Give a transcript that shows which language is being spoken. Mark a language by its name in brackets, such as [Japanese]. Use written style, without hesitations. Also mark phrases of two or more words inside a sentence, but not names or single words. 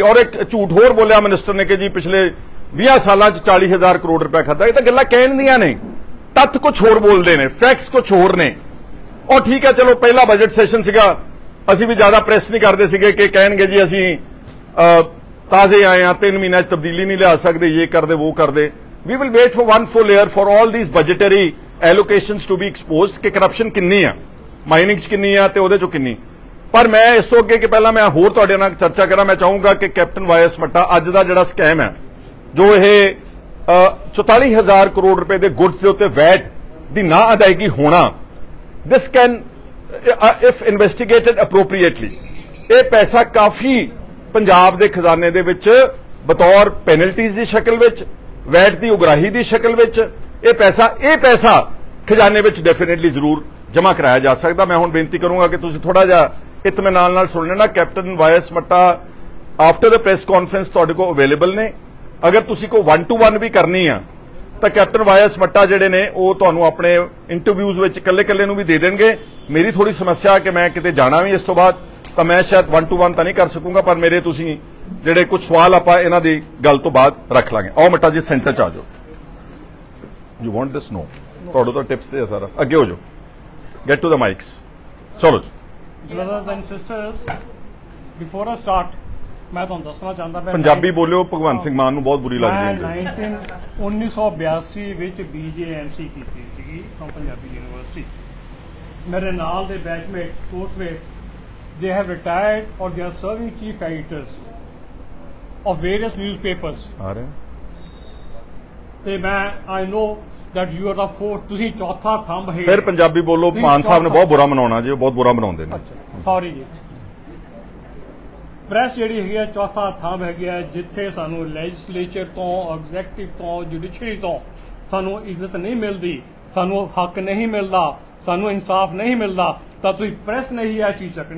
[Punjabi] ਔਰ ਇੱਕ ਝੂਠ ਹੋਰ ਬੋਲਿਆ ਮਿਨਿਸਟਰ ਨੇ ਕਿ ਜੀ ਪਿਛਲੇ 20 ਸਾਲ 40,000 ਕਰੋੜ ਰੁਪਇਆ ਖਾਤਾ। ਯੇ ਤੋ ਗੱਲਾਂ ਕਹਿਣ ਦੀਆਂ ਨੇ, ਤੱਥ ਕੁਛ ਹੋਰ ਬੋਲਤੇ ਹੈਂ, ਫੈਕਟਸ ਕੁਛ ਹੋਰ ਨੇ। ਔਰ ਠੀਕ ਹੈ, ਚਲੋ ਪਹਿਲਾ ਬਜਟ ਸੈਸ਼ਨ ਸੀਗਾ, ਅਸੀਂ ਭੀ ਜ਼ਿਆਦਾ ਪ੍ਰੈਸ ਨਹੀਂ ਕਰਤੇ ਸੀਗੇ ਕਿ ਕਹਿਣਗੇ ਜੀ ਅਸੀਂ ਤਾਜ਼ੇ ਆਏ ਹੈਂ, 3 ਮਹੀਨੇ ਤਬਦੀਲੀ ਨਹੀਂ ਲਿਆ ਸਕਤੇ, ਯੇ ਕਰ ਦੇ ਵੋ ਕਰ ਦੇ। [English] We will wait for 1 full year for all these budgetary allocations to be exposed [Punjabi] ਕਿ ਕਰੱਪਸ਼ਨ ਕਿਤਨੀ ਹੈ ਮਾਈਨਿੰਗ ਕਿਤਨੀ ਹੈ ਤੇ ਉਹਦੇ 'ਚੋਂ ਕਿਤਨੀ। ਪਰ ਮੈਂ ਇਸ ਤੋ ਅੱਗੇ ਕਿ ਪਹਿਲਾ ਮੈਂ ਹੋਰ ਤੁਹਾਡੇ ਨਾਲ ਚਰਚਾ ਕਰਾਂ, ਮੈਂ ਚਾਹੂੰਗਾ ਕਿ ਕੈਪਟਨ ਵਾਇਸ ਮੱਟਾ ਅੱਜ ਦਾ ਜਿਹੜਾ ਸਕੈਮ ਹੈ, ਜੋ ਯੇ 44,000 ਕਰੋੜ ਰੁਪਏ ਕੇ ਗੁਡਸ ਕੇ ਉੱਤੇ ਵੈਟ ਕੀ ਨਾ ਅਦਾਇਗੀ ਹੋਣਾ, [English] this can if investigated appropriately, [Punjabi] ਯੇ ਪੈਸਾ ਕਾਫੀ ਪੰਜਾਬ ਕੇ ਖਜ਼ਾਨੇ ਦੇ ਵਿੱਚ ਬਤੌਰ ਪੈਨਲਟੀਜ਼ ਕੀ ਸ਼ਕਲ ਵਿੱਚ, ਵੈਟ ਕੀ ਉਗਰਾਹੀ ਕੀ ਸ਼ਕਲ ਵਿੱਚ ਯੇ ਪੈਸਾ ਖਜ਼ਾਨੇ ਵਿੱਚ ਡੈਫੀਨੇਟਲੀ ਜ਼ਰੂਰ ਜਮ੍ਹਾ ਕਰਾਇਆ ਜਾ ਸਕਤਾ। ਮੈਂ ਹੁਣ ਬੇਨਤੀ ਕਰੂੰਗਾ ਕਿ ਤੁਸੀਂ ਥੋੜ੍ਹਾ ਜਿਹਾ ਇਤਮੀਨਾਨ ਨਾਲ ਸੁਣ ਲੈਣਾ। ਕੈਪਟਨ ਵਾਇਸ ਮੱਟਾ [English] after the press conference [Punjabi] ਤੁਹਾਡੇ ਕੋਲ ਅਵੇਲੇਬਲ ਨੇ, ਅਗਰ ਤੁਸੀਂ ਕੋਈ 1-to-1 ਭੀ ਕਰਨੀ ਹੈ ਤਾਂ ਕੈਪਟਨ ਵਾਇਐਸ ਮੱਟਾ ਜਿਹੜੇ ਨੇ ਉਹ ਤੁਹਾਨੂੰ ਆਪਣੇ ਇੰਟਰਵਿਊਜ਼ ਵਿੱਚ ਇਕੱਲੇ ਨੂੰ ਵੀ ਦੇ ਦੇਣਗੇ। ਮੇਰੀ ਥੋੜੀ ਸਮੱਸਿਆ ਕਿ ਮੈਂ ਕਿਤੇ ਜਾਣਾ ਵੀ ਇਸ ਤੋਂ ਬਾਅਦ, ਤਾਂ ਮੈਂ ਸ਼ਾਇਦ 1 to 1 ਤਾਂ ਨਹੀਂ ਕਰ ਸਕੂੰਗਾ, ਪਰ ਮੇਰੇ ਤੁਸੀਂ ਜਿਹੜੇ ਕੁਝ ਸਵਾਲ ਆਪਾਂ ਇਹਨਾਂ ਦੀ ਗੱਲ ਤੋਂ ਬਾਅਦ ਰੱਖ ਲਾਂਗੇ। ਆਓ ਮੱਟਾ ਜੀ ਸੈਂਟਰ 'ਚ ਆ ਜਾਓ। [English] You want this? [Punjabi] ਨੋ, ਤੁਹਾਡੇ ਤੋਂ ਟਿਪਸ ਤੇ ਸਾਰਾ। ਅੱਗੇ ਹੋ ਜਾਓ, [English] get to the mics. [Punjabi] ਚਲੋ ਜੀ। [English] Brothers and sisters, before I start, [Punjabi] मैं ਤੁਹਾਨੂੰ ਦੱਸਣਾ ਚਾਹੁੰਦਾ ਮੈਂ ਪੰਜਾਬੀ ਬੋਲਿਓ, ਭਗਵੰਤ ਸਿੰਘ ਮਾਨ ਨੂੰ ਬਹੁਤ ਬੁਰੀ ਲੱਗਦੀ ਹੈ। 1982 ਵਿੱਚ BJMC ਕੀਤੀ ਸੀਗੀ ਫਰਮ ਪੰਜਾਬੀ ਯੂਨੀਵਰਸਿਟੀ। ਮੇਰੇ ਨਾਲ ਦੇ ਬੈਚਮੇਟਸ, ਕੋਰਸਮੇਟਸ, [English] they have retired or they are serving chief editors of various newspapers। [Punjabi] ਆ ਰਹੇ ਤੇ ਮੈਂ [English] I know that you are the fourth, [Punjabi] ਤੁਸੀਂ ਚੌਥਾ ਥੰਬ ਹੈ। ਫਿਰ ਪੰਜਾਬੀ ਬੋਲੋ, ਮਾਨ ਸਾਹਿਬ ਨੇ ਬਹੁਤ ਬੁਰਾ ਮਨਾਉਣਾ ਜੀ, ਉਹ ਬਹੁਤ ਬੁਰਾ ਮਨਾਉਂਦੇ ਨੇ। ਸੌਰੀ ਜੀ। ਪ੍ਰੈਸ ਜਿਹੜੀ ਹੈਗੀ ਹੈ ਚੌਥਾ ਥੰਬ ਹੈਗੀ ਹੈ, ਜਿੱਥੇ ਸਾਨੂੰ ਲੈਜਿਸਲੇਚਰ ਤੋਂ, ਐਗਜ਼ੈਕਟਿਵ ਤੋਂ, ਜੁਡੀਸ਼ਰੀ ਤੋਂ ਸਾਨੂੰ ਇੱਜ਼ਤ ਨਹੀਂ ਮਿਲਦੀ, ਸਾਨੂੰ ਹੱਕ ਨਹੀਂ ਮਿਲਦਾ, ਸਾਨੂੰ ਇਨਸਾਫ ਨਹੀਂ ਮਿਲਦਾ, ਤਾਂ ਤੁਸੀਂ ਪ੍ਰੈਸ ਨਹੀਂ ਇਹ ਚੀਜ਼ ਚੱਕਣੀ।